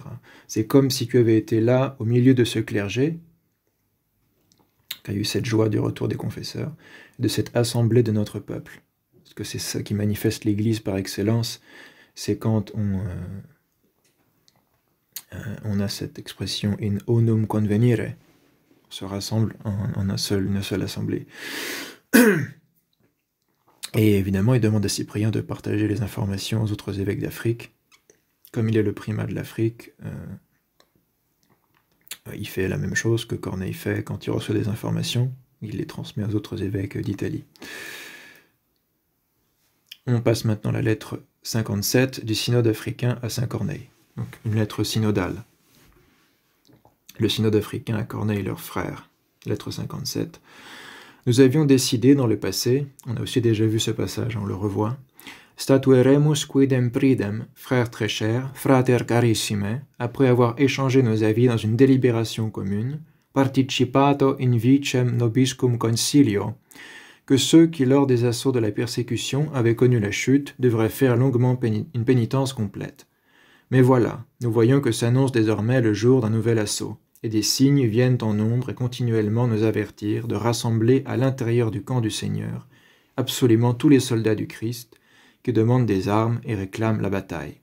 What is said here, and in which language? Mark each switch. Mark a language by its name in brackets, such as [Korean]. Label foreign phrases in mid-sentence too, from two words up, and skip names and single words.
[French] C'est comme si tu avais été là, au milieu de ce clergé, qui a eu cette joie du retour des confesseurs, de cette assemblée de notre peuple. Parce que c'est ça qui manifeste l'Église par excellence, c'est quand on a cette expression « [Latin] in unum convenire », [French] on se rassemble en une seule assemblée. Et évidemment, il demande à Cyprien de partager les informations aux autres évêques d'Afrique. Comme il est le primat de l'Afrique, il fait la même chose que Corneille fait quand il reçoit des informations. Il les transmet aux autres évêques d'Italie. On passe maintenant à la lettre 57 du synode africain à Saint Corneille. Donc une lettre synodale. Le synode africain à Corneille, leur frère. Lettre 57. Nous avions décidé dans le passé, on a aussi déjà vu ce passage, on le revoit, [Latin] Statueremus quidem pridem, [French] frère très cher, [Latin] frater carissime, [French] après avoir échangé nos avis dans une délibération commune, [Latin] participato in vicem nobiscum concilio, [French] que ceux qui, lors des assauts de la persécution, avaient connu la chute, devraient faire longuement une pénitence complète. Mais voilà, nous voyons que s'annonce désormais le jour d'un nouvel assaut, et des signes viennent en nombre et continuellement nous avertir de rassembler à l'intérieur du camp du Seigneur absolument tous les soldats du Christ qui demandent des armes et réclament la bataille.